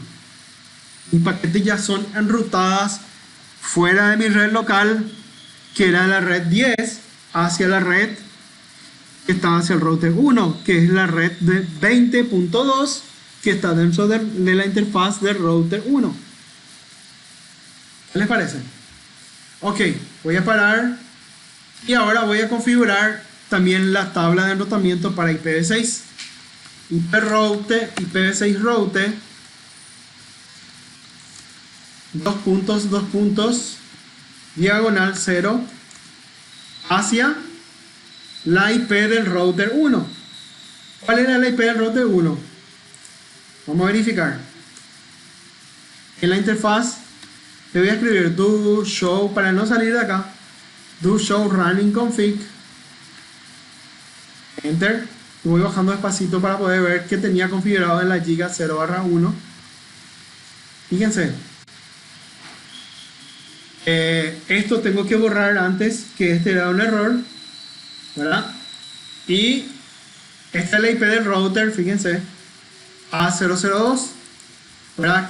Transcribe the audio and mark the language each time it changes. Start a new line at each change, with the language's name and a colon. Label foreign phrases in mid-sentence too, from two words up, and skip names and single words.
Spanish: Mis paquetes ya son enrutadas fuera de mi red local, que era la red 10, hacia la red que está hacia el router 1, que es la red de 20.2, que está dentro de la interfaz del router 1. ¿Qué les parece? Ok, voy a parar y ahora voy a configurar también la tabla de enrutamiento para IPv6.
English: IP route, IPv6 route, 2 puntos, diagonal 0,
Spanish: hacia la IP del router 1. ¿Cuál era la IP del router 1? Vamos a verificar. En la interfaz le voy a escribir
English: do show,
Spanish: para no salir de acá,
English: do show running config, enter.
Spanish: Voy bajando despacito para poder ver que tenía configurado en la giga 0/1. Fíjense, esto tengo que borrar antes, que este era un error, ¿verdad? Y esta es la IP del router, fíjense, A002, ¿verdad?